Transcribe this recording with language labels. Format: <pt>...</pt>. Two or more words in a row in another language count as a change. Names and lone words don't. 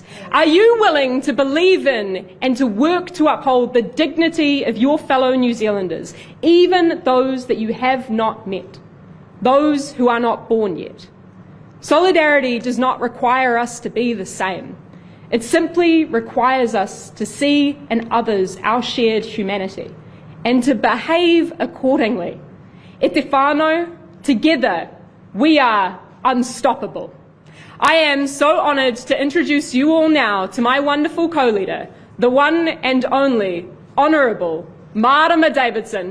<en>Are you willing to believe in and to work to uphold the dignity of your fellow New Zealanders, even those that you have not met, those who are not born yet? Solidarity does not require us to be the same. It simply requires us to see in others our shared humanity and to behave accordingly.</en> <mi>E te whānau,</mi> <en>together we are unstoppable. I am so honoured to introduce you all now to my wonderful co-leader, the one and only Honourable Marama Davidson.</en>